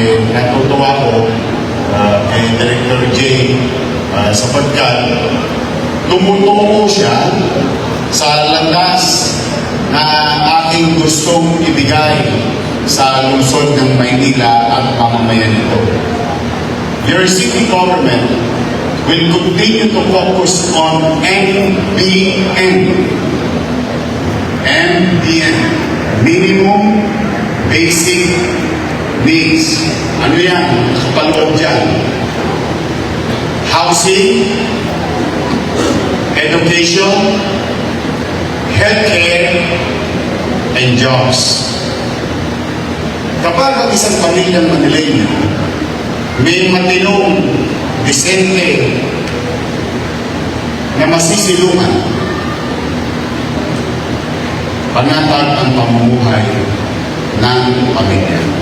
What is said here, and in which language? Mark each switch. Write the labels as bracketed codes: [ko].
[tl] Natutuwa ko kay Director Jay sapagkat tumutungo siya sa landas na aking gustong ibigay sa lungsod ng Maynila at mamamayan nito. [en] Your city government will continue to focus on MBN. [tl] MBN, Minimum Basic Needs. Ano yan? Kapaloob dyan. [en] housing, education, healthcare, and jobs. [tl] Kapag ang isang pamilyang Manileño may matinong, disente, na masisilungan, panatag ang pamumuhay ng pamilya.